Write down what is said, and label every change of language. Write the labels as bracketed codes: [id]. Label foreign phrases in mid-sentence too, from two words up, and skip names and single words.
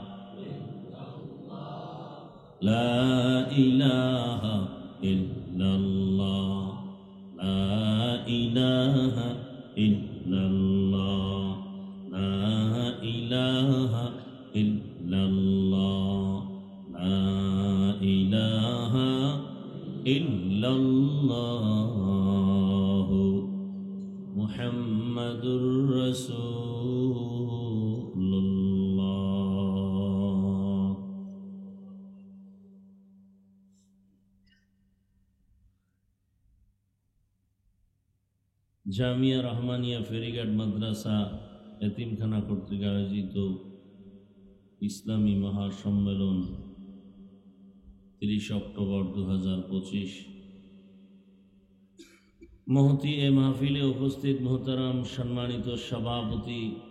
[ar] لا الہ الا اللہ، لا الہ الا اللہ، لا الہ الا اللہ، لا الہ الا اللہ. محمد رسول اللہ. [bn] জামিয়া রহমানিয়া ফেরিঘাট মাদ্রাসা এতিমখানা কর্তৃক আয়োজিত ইসলামী মহাসম্মেলন 30 অক্টোবর 2025 মহতি এ মাহফিলে উপস্থিত মোহতারাম সম্মানিত সভাপতি